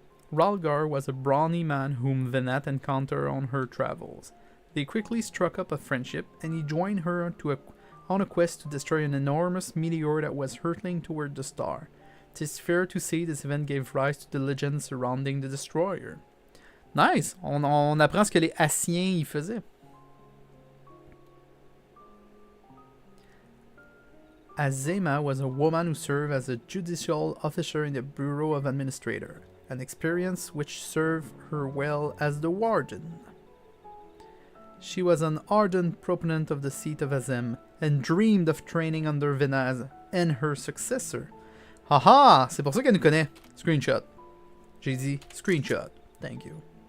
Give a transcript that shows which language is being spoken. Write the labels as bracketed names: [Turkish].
[English] Ralgar was a brawny man whom Venat encountered on her travels. They quickly struck up a friendship, and he joined her on a quest to destroy an enormous meteor that was hurtling toward the star. 'Tis fair to say this event gave rise to the legend surrounding the destroyer. Nice! [French] On apprend ce que les Hassiens y faisaient. [English] Azema was a woman who served as a judicial officer in the Bureau of Administrator, an experience which served her well as the warden. She was an ardent proponent of the seat of Azem, and dreamed of training under Venaz and her successor. [French] Haha! C'est pour ça qu'elle nous connaît. [English] Screenshot. [French] J'ai dit screenshot. [English] Thank you.